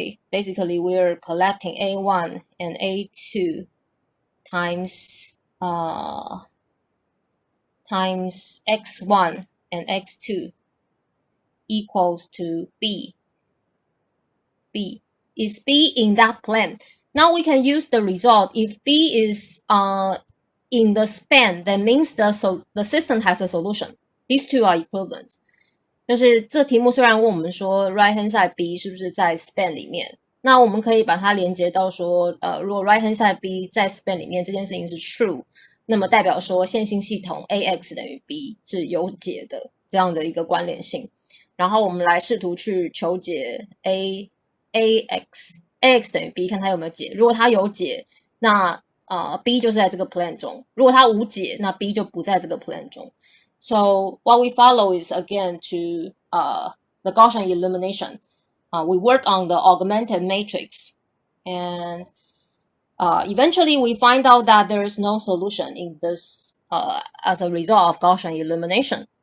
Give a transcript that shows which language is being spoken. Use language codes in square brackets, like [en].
[en] Basically we're collecting A1 and A2 times x1 and x2 equals to B. Is B in that plane? Now we can use the result. If B is in the span, that means the system has a solution. These two are equivalent. [zh] 就是这题目虽然问我们说 right hand side B 是不是在 span 里面，那我们可以把它连接到说如果 right hand side B 在 span 里面这件事情是 true， 那么代表说线性系统 AX 等于 B 是有解的这样的一个关联性。然后我们来试图去求解 AX 等于 B， 看它有没有解。如果它有解，那B 就是在这个 plane 中。如果它无解，那 B 就不在这个 plane 中。 [en] So what we follow is again to the Gaussian elimination. We work on the augmented matrix, and eventually we find out that there is no solution in this as a result of Gaussian elimination.